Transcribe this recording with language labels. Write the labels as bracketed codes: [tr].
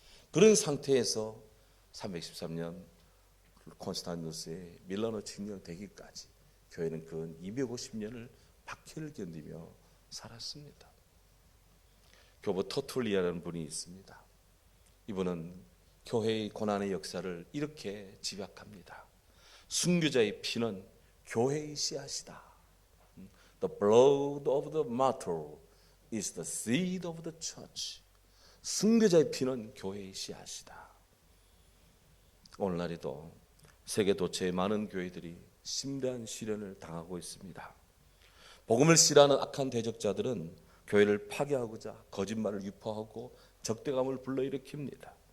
[ko] 그런 상태에서 313년 콘스탄티누스의 밀라노 칙령되기까지 교회는 근 250년을 박해를 견디며 살았습니다. 교부 터툴리아라는 분이 있습니다. 이분은 교회의 고난의 역사를 이렇게 집약합니다. 순교자의 피는 교회의 씨앗이다. [en] The blood of the martyr is the seed of the church. [ko] 순교자의 피는 교회의 씨앗이다. 오늘날에도 세계 도처의 많은 교회들이 심대한 시련을 당하고 있습니다. 복음을 싫어하는 악한 대적자들은 교회를 파괴하고자 거짓말을 유포하고 적대감을 불러일으킵니다.